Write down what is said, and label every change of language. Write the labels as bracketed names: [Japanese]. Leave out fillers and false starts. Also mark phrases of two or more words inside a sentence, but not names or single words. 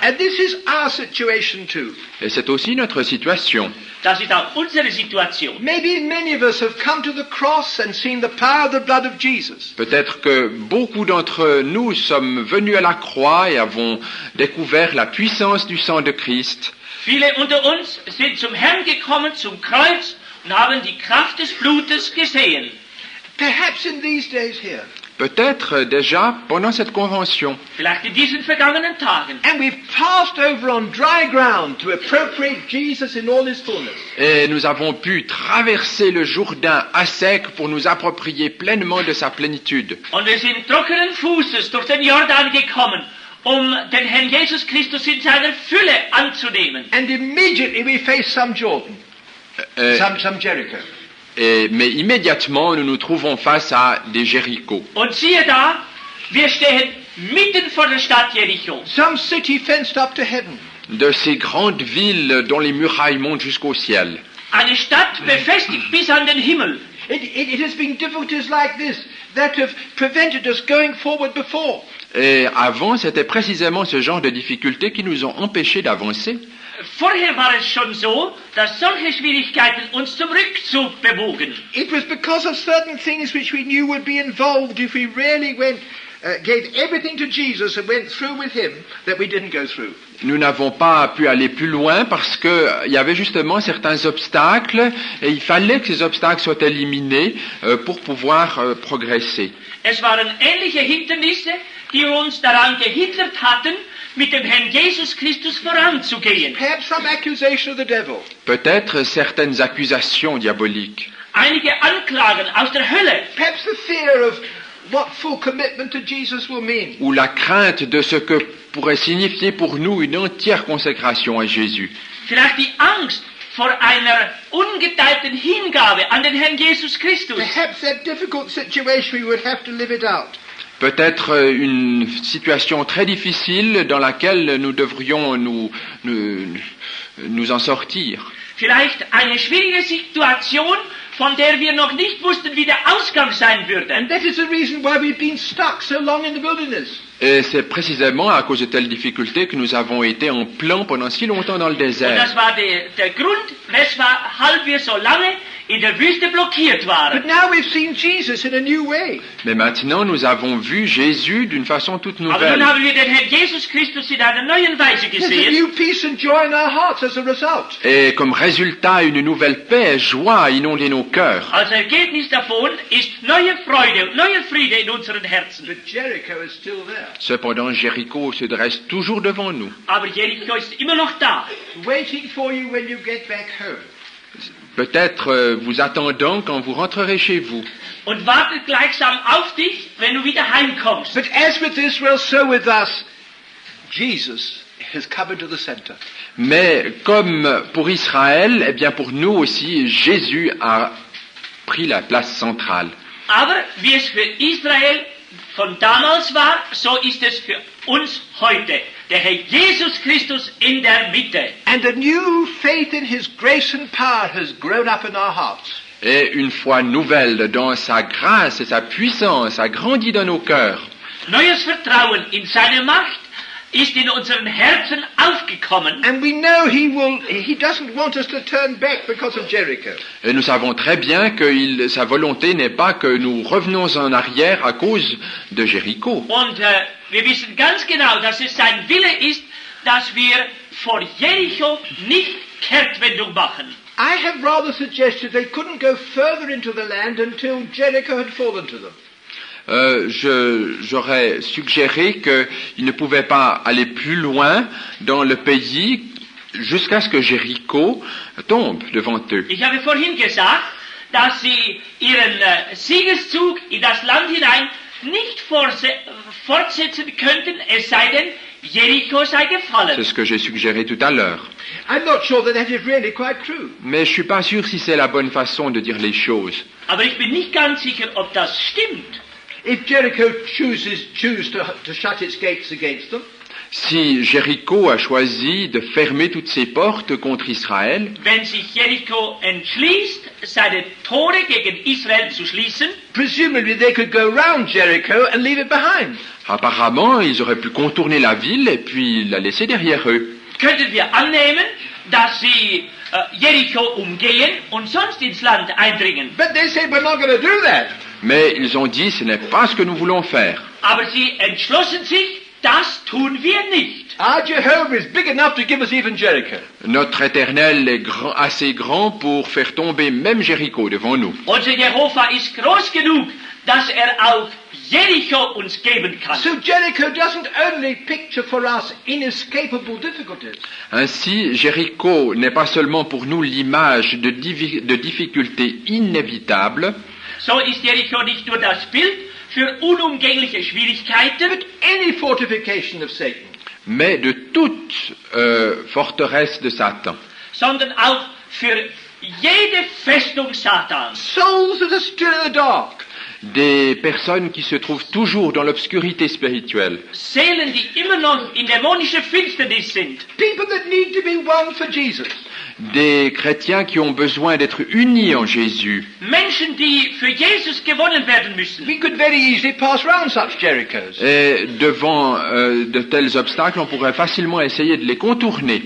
[English] And this is our situation too. [French] Et c'est aussi notre situation. [German] Das ist auch unsere Situation. [English] Maybe many of us have come to the cross and seen the power of the blood of Jesus. [French] Peut-être que beaucoup d'entre nous sommes venus à la croix et avons découvert la puissance du sang de Christ. [German] Viele unter uns sind zum Herrn gekommen, zum Kreuz, und haben die Kraft des Blutes gesehen. [English] Perhaps in these days here. [French] Peut-être déjà pendant cette convention. [German] Vielleicht in diesen vergangenen Tagen. [English] And we've passed over on dry ground to appropriate Jesus in all his fullness. [French] Et nous avons pu traverser le Jourdain à sec pour nous approprier pleinement de sa plénitude. [German] Und wir sind trockenen Fußes durch den Jordan gekommen, den Herrn Jesus Christus in seiner Fülle anzunehmen. [English] And immediately we face some Jordan, some Jericho. [French] Mais immédiatement, nous nous trouvons face à des Jéricho. [German] Und siehe da, wir stehen mitten vor der Stadt Jericho. [English] Some city fenced up to heaven. [French] De ces grandes villes dont les murailles montent jusqu'au ciel. [German] Eine Stadt befestigt bis an den Himmel. [English] It has been difficulties like this that have prevented us going forward before. [French] Et avant, c'était précisément ce genre de difficultés qui nous ont empêchés d'avancer. [German] Vorher war es schon so, dass solche Schwierigkeiten uns zum Rückzug bewogen. [English] It was because of certain things which we knew would be involved if we really gave everything to Jesus and went through with him that we didn't go through. [French] Nous n'avons pas pu aller plus loin parce que il y avait justement certains obstacles et il fallait que ces obstacles soient éliminés pour pouvoir progresser. [German] Es waren ähnliche Hindernisse, die uns daran gehindert hatten, mit dem Herrn Jesus Christus voranzugehen. [English] Perhaps some accusation of the devil. [French] Peut-être certaines accusations diaboliques. [German] Einige Anklagen aus der Hölle. [English] Perhaps the fear of what full commitment to Jesus will mean. [French] Ou la crainte de ce que pourrait signifier pour nous une entière consécration à Jésus. [German] Vielleicht die Angst vor einer ungeteilten Hingabe an den Herrn Jesus Christus. [English] Perhaps that difficult situation we would have to live it out. [French] Peut-être une situation très difficile dans laquelle nous devrions nous en sortir. [German] Vielleicht eine schwierige Situation, von der wir noch nicht wussten, wie der Ausgang sein würde. [English] And that is the reason why we've been stuck so long in the wilderness. [French] Et c'est précisément à cause de telles difficultés que nous avons été en plan pendant si longtemps dans le [German] Und [French] désert. [German] das war der Grund, weshalb wir so lange in der Wüste blockiert waren. [English] But now we've seen Jesus in a new way. [French] Mais maintenant, nous avons vu Jésus d'une façon toute [German] Aber [French] nouvelle. [German] nun haben wir den Herrn Jesus Christus in einer neuen Weise [English] There's a [German] gesehen. [English] new peace and joy in our hearts as a result. [French] Et comme résultat, une nouvelle paix et joie a inondé nos cœurs. [German] Als Ergebnis davon ist neue Freude und neuer Friede in unseren Herzen. [English] But Jericho is still there, [French] Cependant, Jéricho se dresse toujours devant nous, [German] Aber Jericho ist immer noch da. [English] waiting for you when you get back home. [French] peut-être vous attendant quand vous rentrerez chez vous. [German] Und wartet gleichsam auf dich, wenn du wieder heimkommst. [English] But as with Israel, so with us, Jesus has come into the center. [French] Mais comme pour Israël, eh bien pour nous aussi, Jésus a pris la place centrale. [German] Aber wie es für Israel von damals war, so ist es für uns heute. Der Herr Jesus Christus in der Mitte. [English] And a new faith in his grace and power has grown up in our hearts. [French] Et une foi nouvelle dans sa grâce et sa puissance a grandi dans nos cœurs. [German] Neues Vertrauen in seine Macht ist in unseren Herzen aufgekommen. [English] And we know he doesn't want us to turn back because of Jericho. [French] Et nous savons très bien que sa volonté n'est pas que nous revenons en arrière à cause de Jéricho. [German] Und wir wissen ganz genau, dass es sein Wille ist, dass wir vor Jericho nicht Kehrtwendung machen. [English] I have rather suggested they couldn't go further into the land until Jericho had fallen to them. [French] J'aurais suggéré qu'ils ne pouvaient pas aller plus loin dans le pays jusqu'à ce que Jéricho tombe devant eux. [German] Ich habe vorhin gesagt, dass sie ihren Siegeszug in das Land hinein nicht fortsetzen könnten, es sei denn, Jericho sei gefallen. [French] C'est ce que j'ai suggéré tout à l'heure. [English] I'm not sure that is really quite true. [French] Mais je suis pas sûr si c'est la bonne façon de dire les choses. [German] Aber ich bin nicht ganz sicher, ob das stimmt. [English] if Jericho choose to shut its gates against them, [French] Si Jéricho a choisi de fermer toutes ses portes contre Israël, [German] wenn sich Jericho entschließt, seine Tore gegen Israel zu schließen, [English] presumably they could go round Jericho and leave it behind. [French] apparemment, ils auraient pu contourner la ville et puis la laisser derrière eux. [German] könnten wir annehmen, dass sie Jericho umgehen und sonst ins Land eindringen. [English] But they say we're not going to do that. [French] Mais ils ont dit, ce n'est pas ce que nous voulons faire. [German] Aber sie entschlossen sich, das tun wir nicht. [English] Our Jehovah is big enough to give us even Jericho. [French] Notre Éternel est assez grand pour faire tomber même Jéricho devant nous. [German] Unser Jehova ist groß genug, dass auch Jericho uns geben kann. [English] So Jericho doesn't only picture for us inescapable difficulties. [French] Ainsi, Jéricho n'est pas seulement pour nous l'image de difficultés inévitables, [German] So ist Jericho nicht nur das Bild für unumgängliche Schwierigkeiten, [English] But any fortification of Satan. [French] mais de toute forteresse de Satan. [German] sondern auch für jede Festung Satans. [English] Souls that are still in the dark. [French] Des personnes qui se trouvent toujours dans l'obscurité spirituelle. [German] Seelen, die immer noch in dämonischer Finsternis sind. [English] People that need to be won for Jesus. [French] Des chrétiens qui ont besoin d'être unis en Jésus. [German] Menschen, die für Jesus gewonnen werden müssen. [English] We could very easily pass round such Jerichos. [French] Et devant de tels obstacles, on pourrait facilement essayer de les contourner.